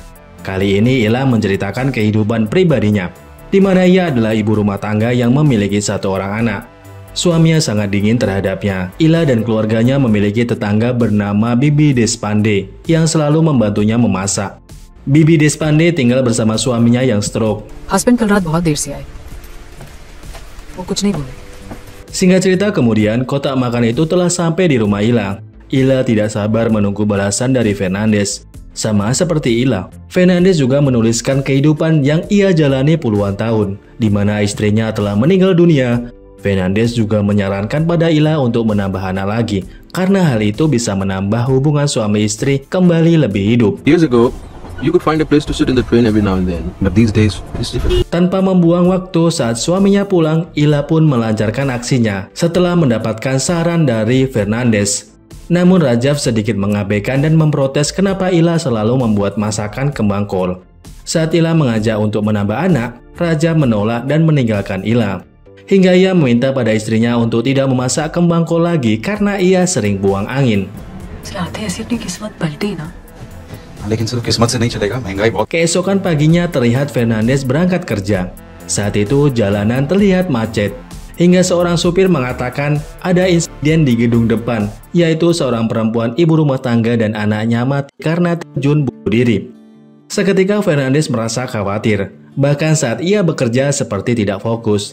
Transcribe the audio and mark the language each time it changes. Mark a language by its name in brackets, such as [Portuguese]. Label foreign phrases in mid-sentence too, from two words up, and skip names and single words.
[Indonesian] Kali ini Ella menceritakan kehidupan pribadinya, di mana ia adalah ibu rumah tangga yang memiliki satu orang anak. Suaminya sangat dingin terhadapnya. Ila dan keluarganya memiliki tetangga bernama Bibi Deshpande yang selalu membantunya memasak. Bibi Deshpande tinggal bersama suaminya yang stroke. [Hindi] हस्बैंड कल रात बहुत देर से आए वो कुछ नहीं बोले। [Indonesian] Singkat cerita, kemudian kotak makan itu telah sampai di rumah Ila. Ila tidak sabar menunggu balasan dari Fernandes. Sama seperti Ila, Fernandes juga menuliskan kehidupan yang ia jalani puluhan tahun, di mana istrinya telah meninggal dunia. Fernandes juga menyarankan pada Ila untuk menambah anak lagi, karena hal itu bisa menambah hubungan suami istri kembali lebih hidup. [English] Years ago, you could find a place to sit in the train every now and then, but these days, it's different. [Indonesian] Tanpa membuang waktu, saat suaminya pulang, Ila pun melancarkan aksinya setelah mendapatkan saran dari Fernandes. Namun Rajab sedikit mengabaikan dan memprotes kenapa Ila selalu membuat masakan kembang kol. Saat Ila mengajak untuk menambah anak, Rajab menolak dan meninggalkan Ila. Hingga ia meminta pada istrinya untuk tidak memasak kembang kol lagi karena ia sering buang angin. [Hindi] चलाते ऐसी अपनी किस्मत पलटी ना। लेकिन सर किस्मत से नहीं चलेगा महंगाई बहुत [Indonesian] Keesokan paginya terlihat Fernandes berangkat kerja. Saat itu jalanan terlihat macet. Hingga seorang supir mengatakan ada insiden di gedung depan, yaitu seorang perempuan ibu rumah tangga dan anaknya mati karena terjun bunuh diri. Seketika Fernandes merasa khawatir, bahkan saat ia bekerja seperti tidak fokus.